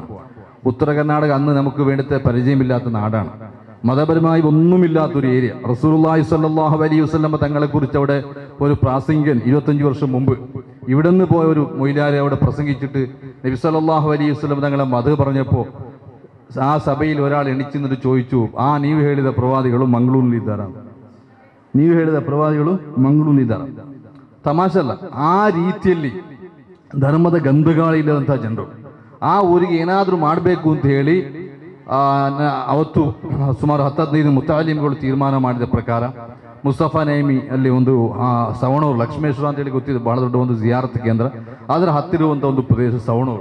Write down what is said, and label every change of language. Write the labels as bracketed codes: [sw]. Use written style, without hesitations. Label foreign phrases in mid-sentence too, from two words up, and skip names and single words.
[ml] ഉത്തര കർണാടക അന്ന് നമുക്ക് വേണ്ടത്തെ പരിചയമില്ലാത്ത നാടാണ്, മതപരമായി ഒന്നുമില്ലാത്തൊരു ഏരിയ. [ar] رسول الله صلى الله عليه وسلم [ml] തങ്ങളെക്കുറിച്ച് അവിടെ ഒരു പ്രാസംഗികൻ 25 വർഷം മുമ്പ് ഇവിടെ നിന്ന് പോയ ഒരു മൊയ്ലാരെ അവിടെ പ്രസംഗിച്ചിട്ട് നബി [ar] صلى الله عليه وسلم [ml] തങ്ങളെ മദഹ് പറഞ്ഞപ്പോൾ ആ ಸಭೆಯಲ್ಲಿ ഒരാൾ ಎಣಿಚಿನಿಂದ ചോദിച്ചു, [kn] ನೀವು ಹೇಳಿದ ಪ್ರವಾದಿಗಳು ಮಂಗಳೂರಿನಿದ್ದಾರೆ, ನೀವು ಹೇಳಿದ ಪ್ರವಾದಿಗಳು ಮಂಗಳೂರಿನಿದ್ದಾರೆ. ತಮಾಷಲ್ಲ, ಆ ರೀತಿಯಲ್ಲಿ ಧರ್ಮದ ಗಂಧಗಾಳಿ ಇಲ್ಲದಂಥ ಜನರು ಆ ಊರಿಗೆ ಏನಾದರೂ ಮಾಡಬೇಕು ಅಂತ ಹೇಳಿ ಅವತ್ತು ಸುಮಾರು 10-15 ಮುತಾಲಿಮ್ಗಳು ತೀರ್ಮಾನ ಮಾಡಿದ ಪ್ರಕಾರ ಮುಸ್ತಫಾ ನೈಮಿ ಅಲ್ಲಿ ಒಂದು ಸವಣೂರು, ಲಕ್ಷ್ಮೇಶ್ವರ ಅಂತೇಳಿ ಗೊತ್ತಿದೆ, ಬಹಳ ದೊಡ್ಡ ಒಂದು ಜಿಯಾರತ್ ಕೇಂದ್ರ, ಅದರ ಹತ್ತಿರುವಂಥ ಒಂದು ಪ್ರದೇಶ ಸವಣೂರು.